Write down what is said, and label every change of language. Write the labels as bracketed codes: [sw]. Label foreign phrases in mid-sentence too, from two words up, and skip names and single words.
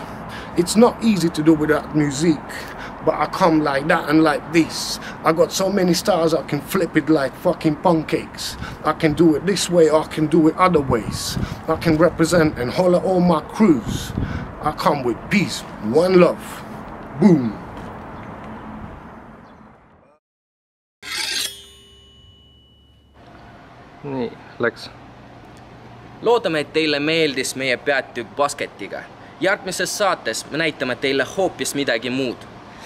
[en] It's not easy to do without music, but I come like that and like this. I got so many styles I can flip it like fucking pancakes. I can do it this way or I can do it other ways. I can represent and holler all my crews. I come with peace, one love, boom. [et] Nii, läks. Loodame, et teile meeldis meie peatükk basketiga. Järgmises saates me näitame teile hoopis midagi muud.